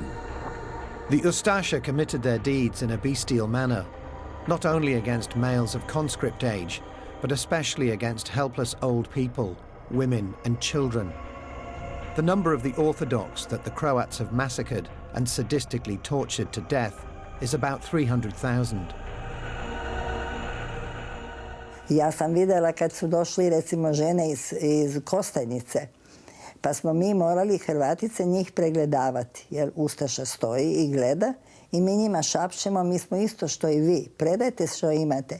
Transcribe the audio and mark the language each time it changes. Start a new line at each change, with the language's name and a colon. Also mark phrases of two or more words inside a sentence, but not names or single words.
English: The Ustasa committed their deeds in a bestial manner, not only against males of conscript age, but especially against helpless old people, women and children. The number of the Orthodox that the Croats have massacred and sadistically tortured to death is about 300,000.
Croatian: Ja sam vidjela kad su došli recimo žene iz Kostajnice, pa smo mi morali Hrvatice njih pregledavati, jer Ustaša stoji i gleda i mi njima šapćemo, mi smo isto što i vi, predajte što imate.